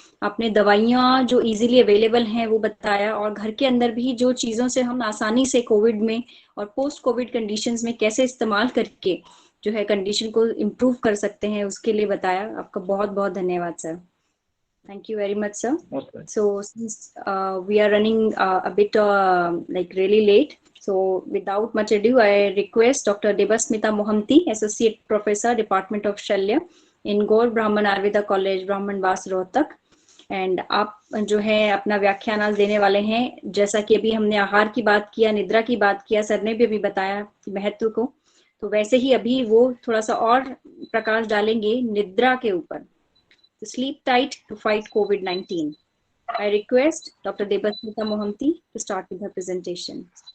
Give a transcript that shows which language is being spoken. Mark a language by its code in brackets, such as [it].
[hi] आपने दवाइयाँ जो इजीली अवेलेबल हैं वो बताया, और घर के अंदर भी जो चीजों से हम आसानी से कोविड में और पोस्ट कोविड कंडीशंस में कैसे इस्तेमाल करके जो है कंडीशन को इम्प्रूव कर सकते हैं उसके लिए बताया। आपका बहुत बहुत धन्यवाद sir. [en] Thank you very much, sir. Most welcome. So since we are running a bit like really late, so without much ado, I request Dr. Debasmita Mohanty, Associate Professor, Department of Shalya in Gaur Brahman Ayurveda College, Brahman Bas, Rohtak. [hi] And आप जो है अपना व्याख्यान आज देने वाले हैं। जैसा कि अभी हमने आहार की बात किया, निद्रा की बात किया, सर ने भी अभी बताया महत्व को, तो वैसे ही अभी वो थोड़ा सा और प्रकाश डालेंगे निद्रा के ऊपर। [en] To sleep tight to fight COVID-19. I request Dr. Debasmita Mohanty to start with her presentation.